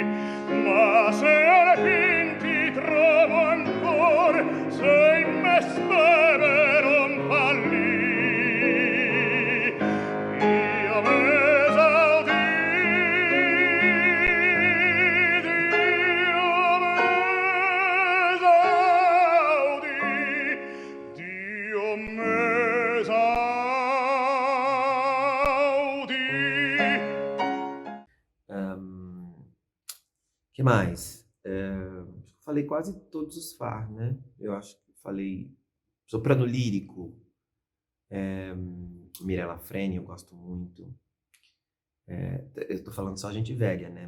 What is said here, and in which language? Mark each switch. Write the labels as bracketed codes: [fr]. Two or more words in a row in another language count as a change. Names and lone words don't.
[it] ma se alla fin ti trovo ancor, se in me speme non fallì, io m'esaudì, Dio m'esaudì. [pt] Que mais? Falei quase todos os Far, né? Eu acho que falei soprano lírico, Mirella Freni, eu gosto muito. Eu tô falando só gente velha, né?